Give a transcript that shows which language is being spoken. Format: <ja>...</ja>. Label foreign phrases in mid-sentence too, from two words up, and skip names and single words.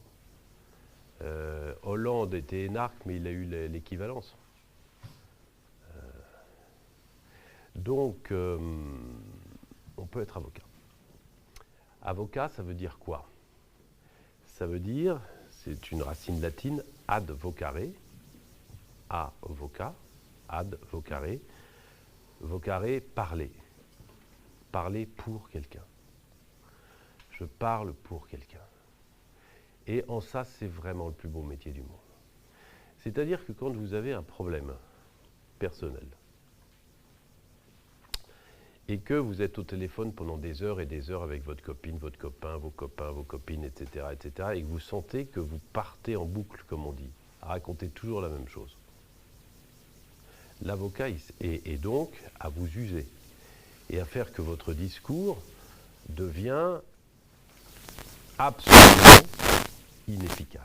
<fr>Hollande était énarque, mais il a eu l'équivalence. Donc, on peut être avocat. Avocat, ça veut dire quoi ? Ça veut dire, c'est une racine latine,</fr> <la>ad vocare,</la> <fr>avocat,</fr> <la>ad vocare,</la> <fr>vocare, parler. Parler pour quelqu'un. Je parle pour quelqu'un. Et en ça, c'est vraiment le plus beau métier du monde. C'est-à-dire que quand vous avez un problème personnel et que vous êtes au téléphone pendant des heures et des heures avec votre copine, votre copain, vos copines, etc., et que vous sentez que vous partez en boucle, comme on dit, à raconter toujours la même chose, l'avocat est donc à vous user et à faire que votre discours devient absolument inefficace.</fr>